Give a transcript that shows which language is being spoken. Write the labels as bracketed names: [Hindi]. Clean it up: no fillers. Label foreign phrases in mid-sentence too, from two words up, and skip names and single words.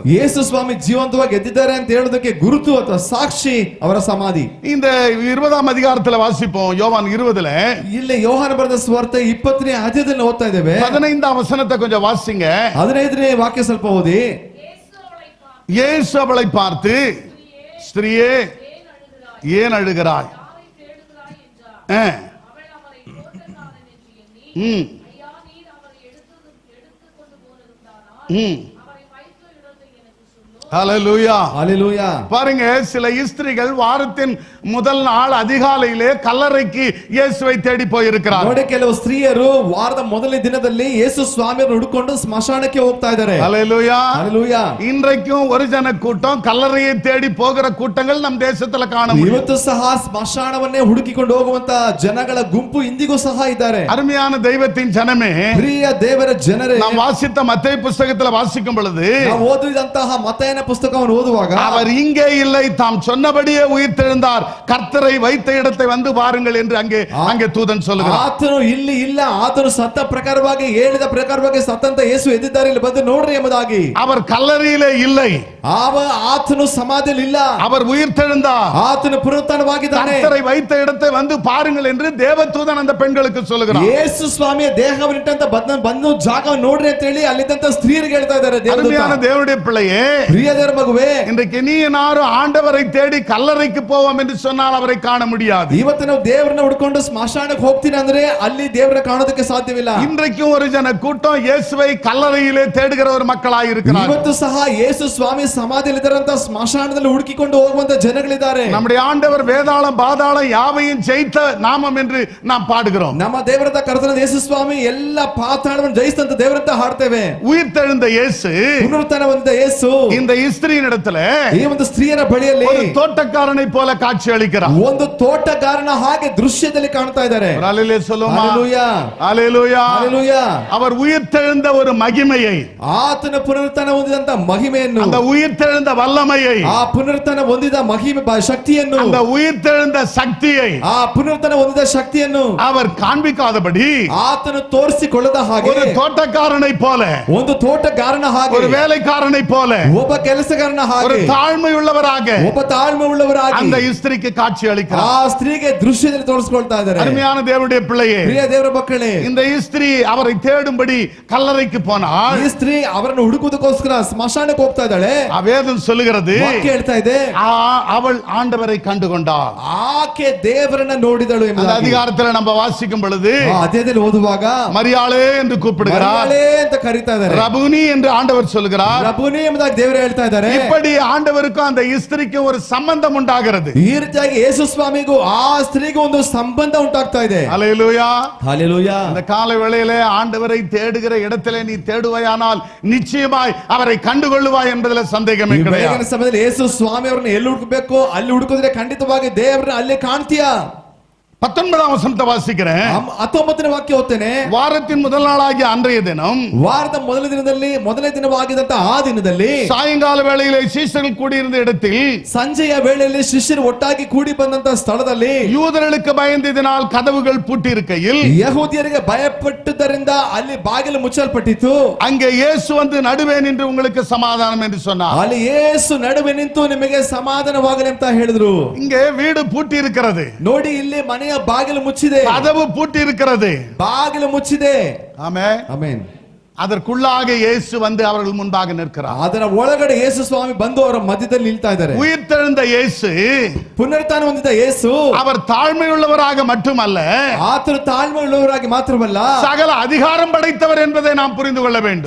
[Kannada] ಯೇಸು ಸ್ವಾಮಿ ಜೀವಂತವಾಗಿ ಎದ್ದಿದ್ದಾರೆ ಅಂತ ಹೇಳೋದಕ್ಕೆ ಗುರುತು ಅಥವಾ ಸಾಕ್ಷಿ ಅವರ ಸಮಾಧಿ. [Tamil] இந்த 20ஆம் அதிகாரத்துல வாசிப்போம். யோவான் 20ல [Kannada] ಇಲ್ಲಿ ಯೋಹಾನ ಬರೆದ ಸುವಾರ್ತೆ 20ನೇ ಅಧ್ಯಾಯದಲ್ಲಿ ಓದ್ತಾ ಇದ್ದೇವೆ. [Tamil] 15ஆம் வசனத்தை கொஞ்சம் வாசிங்க. [Kannada] 15ನೇ ವಾಕ್ಯ ಸ್ವಲ್ಪ ಓದಿ. [Tamil] இயேசு அவளை பார்த்து, ஸ்திரியே ஏன் அழுகிறாய்? ம் ம் ஹல்லேலூயா. [Kannada] ஹalleluya. [Tamil] பாருங்க, சில ஸ்திரீகள் வாரத்தின் முதல் நாள் அதிகாலையிலே கல்லறைக்கு இயேசுவை தேடி போயிருக்கிறார். [Kannada] ನೋಡಿ, ಕೆಲವು ಸ್ತ್ರೀಯರು ವಾರದ ಮೊದಲನೇ ದಿನದಲ್ಲಿ ಯೇಸು ಸ್ವಾಮಿಯನ್ನು ಹುಡುಕೊಂಡು ಸ್ಮಶಾನಕ್ಕೆ ಹೋಗ್ತಾ ಇದ್ದಾರೆ. [Tamil] ஹல்லேலூயா. [Kannada] ஹalleluya. [Tamil] இன்றைக்கும் ஒரு ஜன கூட்டம் கல்லறையை தேடி போகிற கூட்டங்கள் நம் தேசத்துல காண முடியும். [Kannada] ಇವತ್ತು ಸಹ ಸ್ಮಶಾನವನ್ನೇ ಹುಡುಕಿಕೊಂಡು ಹೋಗುವಂತ ಜನಗಳ ಗುಂಪು ಇಂದಿಗೂ ಸಹ ಇದ್ದಾರೆ. [Tamil] அருமையான தெய்வத்தின் ஜனமே, [Kannada] ಪ್ರಿಯ ದೇವರ ಜನರೇ, [Tamil] நாம் வாசித்த மத்தேயு புத்தகத்துல வாசிக்கும் பொழுது [Kannada] ನಾವು ಓದಿದಂತಹ ಮತ್ತಾಯನ ಪುಸ್ತಕವನ್ನು ಓದುವಾಗ [Tamil] அவர் இங்கே இல்லை, தாம் சொன்னபடியே உயிர்த்தெழுந்தார், கர்த்தரை வைத்த இடத்தை வந்து பாருங்கள் என்று அங்கே தூதன் சொல்லுகிறார். [Kannada] ಆತನು ಇಲ್ಲಿ ಇಲ್ಲ, ಆತನು ಸತ್ತ ಪ್ರಕಾರವಾಗಿ ಹೇಳಿದ ಪ್ರಕಾರವಾಗಿ ಸತ್ತಂತ ಯೇಸು ಎದ್ದಿದ್ದಾರೆ, ಇಲ್ಲಿ ಬಂದು ನೋಡ್ರಿ ಎಂಬುದಾಗಿ. [Tamil] அவர் கல்லறையிலே இல்லை, [Kannada] ಆತನು ಸಮಾಧಿಯಲ್ಲಿ ಇಲ್ಲ, [Tamil] அவர் உயிர்த்தெழுந்தார், [Kannada] ಆತನು ಪುನರುತ್ಥಾನವಾಗಿದ್ದಾನೆ, [Tamil] கர்த்தரை வைத்த இடத்தை வந்து பாருங்கள் என்று தேவதூதன் அந்த பெண்களுக்கு சொல்லுகிறார். [Kannada] ಯೇಸು ಸ್ವಾಮಿಯ ದೇಹವನ್ನಿಟ್ಟಂತ ಬಂದು ಜಾಗವನ್ನು ನೋಡ್ರಿ ಅಂತ ಹೇಳಿ ಅಲ್ಲಿದ್ದಂತ ಸ್ತ್ರೀಯರಿಗೆ ಹೇಳ್ತಾ ಇದ್ದಾರೆ. [Tamil] அருமையான தேவனுடைய பிள்ளையே, [Kannada] ಪ್ರಿಯದರ ಮಗುವೆ, [Tamil] இன்றைக்கு நீ நானும் ஆண்டவரை தேடி கல்லறைக்கு போவோம் என்று சொன்னால் அவரை காண முடியாது. [Kannada] ಇವತ್ತು ನಾವು ದೇವರನ್ನ ಹುಡ್ಕೊಂಡು ಸ್ಮಶಾನಕ್ಕೆ ಹೋಗ್ತೀನಿ ಅಂದ್ರೆ ಅಲ್ಲಿ ದೇವರನ್ನ ಕಾಣೋದಕ್ಕೆ ಸಾಧ್ಯವಿಲ್ಲ. [Tamil] இன்றைக்கும் ஒரு ஜன கூட்டம் இயேசுவை கல்லறையிலே தேடுகிற ஒரு மக்களாய் இருக்கிறார். [Kannada] ಇವತ್ತು ಸಹ ಯೇಸು ಸ್ವಾಮಿ ಸಮಾಧಿಯಲ್ಲಿ ಇದ್ದಾರಂತ ಸ್ಮಶಾನದಲ್ಲಿ ಹುಡುಕಿಕೊಂಡು ಹೋಗುವಂತ ಜನಗಳಿದ್ದಾರೆ. [Tamil] நம்முடைய ஆண்டவர் வேதாளம் பாதாளம் யாவையும் ஜெயித்த நாமம் என்று நாம் பாடுகிறோம். [Kannada] ನಮ್ಮ ದೇವರಂತ ಕರ್ತನ ಯೇಸು ಸ್ವಾಮಿ ಎಲ್ಲ ಪಾತಾಳವನ್ನು ಜಯಿಸಿದಂತ ದೇವರಂತ ಹಾಡ್ತೇವೆ. [Tamil] உயிர்த்தெழுந்த இயேசு, [Kannada] ಪುನರುತ್ಥಾನ ಹೊಂದಿದ ಯೇಸು [Tamil] இந்த ஸ்திரீயின் இடத்துல [Kannada] ಈ ಒಂದು ಸ್ತ್ರೀಯರ ಬಳಿಯಲ್ಲಿ [Tamil] ஒரு தோட்டக்காரனை போல காட்சி அளிக்கிறார். [Kannada] ಒಂದು ತೋಟಗಾರನ ಹಾಗೆ ದೃಶ್ಯದಲ್ಲಿ ಕಾಣ್ತಾ ಇದ್ದಾರೆ. [Tamil] ஹல்லேலூயா சொல்லுமா. [Kannada] ஹalleluya. [Tamil] ஹல்லேலூயா. [Kannada] ஹalleluya. [Tamil] அவர் உயிர்த்தெழுந்த ஒரு மகிமையை, [Kannada] ಆತನ ಪುನರುತ್ಥಾನ ಹೊಂದಿದಂತ ಮಹಿಮೆಯನ್ನು, [Tamil] அந்த உயிர்த்தெழுந்த வல்லமையை, [Kannada] ಆ ಪುನರುತ್ಥಾನ ಹೊಂದಿದ ಮಹಿಮೆ ಶಕ್ತಿಯನ್ನು, [Tamil] அந்த உயிர்த்தெழுந்த சக்தியை [Kannada] ಆ ಪುನರುತ್ಥಾನ ಹೊಂದಿದ ಶಕ್ತಿಯನ್ನು [Tamil] அவர் காண்பிக்காதபடி [Kannada] ಆತನು ತೋರಿಸಿಕೊಳ್ಳದ ಹಾಗೆ [Tamil] ஒரு தோட்டக்காரனை போல, [Kannada] ಒಂದು ತೋಟಗಾರನ ಹಾಗೆ, [Tamil] ஒரு வேலைக்காரனை போல, [Kannada] ಒಬ್ಬ ಕೆಲಸಗಾರನ [Tamil] ஒரு [Kannada] ಹಾಗೆ, [Tamil] தாழ்மை உள்ளவராக [Kannada] ಒಬ್ಬ ತಾಳ್ಮೆ ಉಳ್ಳವರಾಗಿ [Tamil] அந்த ஸ்திரீக்கு காட்சி அளிக்கிறார். [Kannada] ಆ ಸ್ತ್ರೀಗೆ ದೃಶ್ಯದಲ್ಲಿ ತೋರಿಸಿಕೊಳ್ತಾ ಇದ್ದಾರೆ. [Tamil] அருமையான தேவனுடைய பிள்ளையே, [Kannada] ಪ್ರಿಯ ದೇವರ ಮಕ್ಕಳೇ, [Tamil] இந்த ஸ்திரீ அவரை தேடும்படி கல்லறைக்கு போனாள். [Kannada] ಈ ಸ್ತ್ರೀ ಅವರನ್ನು ಹುಡುಕುವುದಕ್ಕೋಸ್ಕರ ಸ್ಮಶಾನಕ್ಕೆ ಹೋಗ್ತಾ ಇದ್ದಾಳೆ. [Tamil] வேதம் சொல்லுகிறது, [Kannada] ವಾಕ್ಯ ಹೇಳ್ತಾ ಇದೆ, [Tamil] அவள் ஆண்டவரை கண்டுகொண்டாள். [Kannada] ಆಕೆ ದೇವರನ್ನ ನೋಡಿದಳು [Tamil] அந்த [Kannada] ಎಂಬುದಾಗಿ. [Tamil] அதிகாரத்துல நம்ம வாசிக்கும் பொழுது [Kannada] ಅಧ್ಯಾಯದಲ್ಲಿ ಓದುವಾಗ [Tamil] மரியாளே என்று கூப்பிடுகிறார், [Kannada] ಮರಿಯಾಳೇ ಅಂತ ಕರೀತಾ ಇದ್ದಾರೆ, [Tamil] ரபுனி என்று ஆண்டவர் சொல்லுகிறார். [Kannada] ರಬ್ಬುನಿ ಎಂಬುದಾಗಿ ದೇವರು ಹೇಳ್ತಾ ಇದ್ದಾರೆ. [Tamil] இப்படி ஆண்டவருக்கும் அந்த ஸ்திரீக்கும் ஒரு சம்பந்தம் உண்டாகிறது. [Kannada] ಈ ರೀತಿಯಾಗಿ ಯೇಸು ಸ್ವಾಮಿಗೂ ಆ ಸ್ತ್ರೀಗೂ ಒಂದು ಸಂಬಂಧ ಉಂಟಾಗ್ತಾ ಇದೆ. [Tamil] ஹல்லேலூயா. [Kannada] ಹalleluya. [Tamil] இந்த காலை வேளையிலே ஆண்டவரை தேடுகிற இடத்திலே நீ தேடுவாயானால் நிச்சயமாய் அவரை கண்டுகொள்ளுவாய் என்பதில் சந்தேகமே [Kannada] ಈ [Tamil] கிடையாது. [Kannada] ಬೆಳಗಿನ ಸಮಯದಲ್ಲಿ ಯೇಸು ಸ್ವಾಮಿ ಅವರನ್ನು ಎಲ್ಲಿ ಹುಡುಕಬೇಕು, ಅಲ್ಲಿ ಹುಡುಕಿದ್ರೆ ಖಂಡಿತವಾಗಿ ದೇವರನ್ನ ಅಲ್ಲೇ ಕಾಣ್ತೀಯಾ. [Tamil] 19ஆம் வசனத்தை வாசிக்கிறேன். [Kannada] 19ನೇ ವಾಕ್ಯ ಓದ್ತೇನೆ. [Tamil] வாரத்தின் முதல் நாளாகிய அன்றைய தினம், [Kannada] ವಾರದ ಮೊದಲನೇ ದಿನವಾಗಿದ್ದಂತ ಆ ದಿನದಲ್ಲಿ [Tamil] சாயங்கால வேளையிலே சீஷர்கள் கூடியிருந்த இடத்தில், [Kannada] ಸಂಜೆಯ ವೇಳೆಯಲ್ಲಿ ಶಿಷ್ಯರು ಒಟ್ಟಾಗಿ ಕೂಡಿ ಬಂದಂತ ಸ್ಥಳದಲ್ಲಿ [Tamil] யூதர்களுக்கு பயந்ததினால் கதவுகள் பூட்டியிருக்கையில், [Kannada] ಯಹೂದ್ಯರಿಗೆ ಭಯಪಟ್ಟದ್ದರಿಂದ ಅಲ್ಲಿ ಬಾಗಿಲು ಮುಚ್ಚಲ್ಪಟ್ಟಿತು. [Tamil] அங்கே இயேசு வந்து நடுவே நின்று உங்களுக்கு சமாதானம் என்று சொன்னார். [Kannada] ಅಲ್ಲಿ ಯೇಸು ನಡುವೆ ನಿಂತು ನಿಮಗೆ ಸಮಾಧಾನವಾಗಲಿ ಅಂತ ಹೇಳಿದ್ರು. [Tamil] இங்கே வீடு பூட்டி இருக்கிறது, [Kannada] ನೋಡಿ, ಇಲ್ಲಿ ಮನೆಯ ಬಾಗಿಲು ಮುಚ್ಚಿದೆ, [Tamil] கதவு பூட்டி இருக்கிறது. [Kannada] ಬಾಗಿಲು ಮುಚ್ಚಿದೆ. [Tamil] ஆமென். [Kannada] ಆಮೆನ್. [Tamil] அதற்குள்ளாக இயேசு வந்து அவர்கள் முன்பாக நிற்கிறார். [Kannada] ಅದರ ಒಳಗಡೆ ಯೇಸು ಸ್ವಾಮಿ ಬಂದು ಅವರ ಮಧ್ಯದಲ್ಲಿ ನಿಲ್ತಾ ಇದ್ದಾರೆ. [Tamil] உயிர்த்தெழுந்த இயேசு, [Kannada] ಪುನರುತ್ಥಾನ ಹೊಂದಿದ ಯೇಸು [Tamil] அவர் தாழ்மையுள்ளவராக மட்டுமல்ல, [Kannada] ಆತನು ತಾಳ್ಮೆ ಉಳ್ಳವರಾಗಿ ಮಾತ್ರವಲ್ಲ, [Tamil] சகல அதிகாரம் படைத்தவர் என்பதை நாம் புரிந்து கொள்ள வேண்டும்.